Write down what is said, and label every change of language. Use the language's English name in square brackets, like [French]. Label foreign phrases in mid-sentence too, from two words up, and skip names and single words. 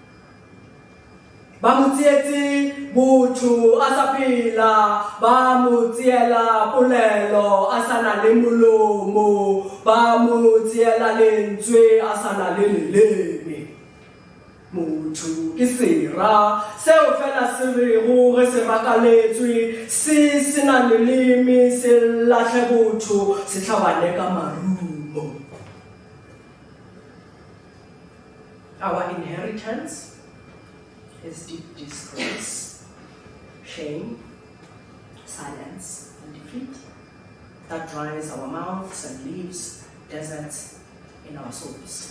[Northern Sotho] ba mo tsietse botho a sa phela, ba mo tsiela polelo a sa na le molomo, ba mo tsiela lentswe a sa na le leleme. Motho ke sera seo fela se rego ge se rakaletswe, se se na leleme, se latlhe botho, se tlhabane ka marumo. [English] Our inheritance is deep disgrace, shame, silence, and defeat that dries our mouths and leaves deserts in our souls.